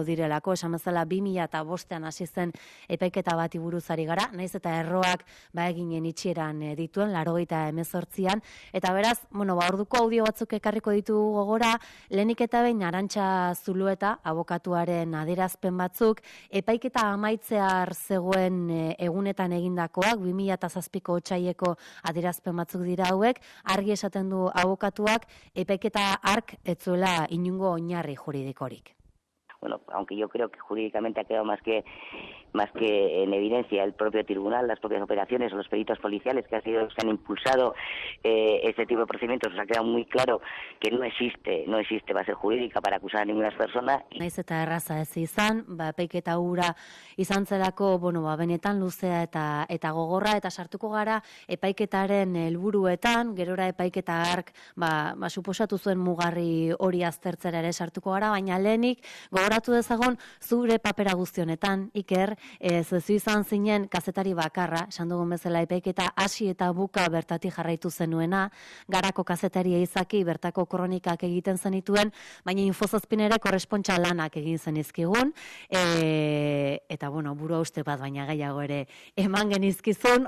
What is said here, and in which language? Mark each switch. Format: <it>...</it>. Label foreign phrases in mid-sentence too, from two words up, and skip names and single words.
<eu>direlako, esan bezala 2005an hasi zen epaiketa bati buruz ari gara, naiz eta erroak eginen itxieran dituen, 98an, eta beraz, orduko audio batzuk ekarriko ditugu gogora, lehenik eta behin Arantxa Zulueta, abokatuaren adierazpen batzuk, epaiketa amaitzear zegoen egunetan egindakoak, 2007ko otsaileko adierazpen batzuk dira hauek, argi esaten du abokatuak, epaiketa hark ez zuela inongo oinarri juridikorik.</eu> <es>Bueno, aunque yo creo que jurídicamente ha quedado más que en evidencia el propio tribunal, las propias operaciones o los peritos policiales que han impulsado este tipo de procedimientos, ha quedado muy claro que no existe base jurídica para acusar a ninguna persona.</es> <eu>Naiz eta erraza ez izan, epaiketa hura izan zelako, benetan luzea eta gogorra, eta sartuko gara epaiketaren helburuetan, gerora epaiketa hark, suposatu zuen mugarri hori aztertzera ere sartuko gara, baina lehenik gogoratu dezagon zure papera guztionetan, Iker, zu izan zinen kazetari bakarra, esan dugun bezala epaiketa hasi eta buka bertatik jarraitu zenuena, Garako kazetaria izaki bertako kronikak egiten zenituen, baina Infozazpin ere korrespontsa lanak egin zenizkigun, eta burua uste bat baina gehiago ere eman genizkizun.</eu>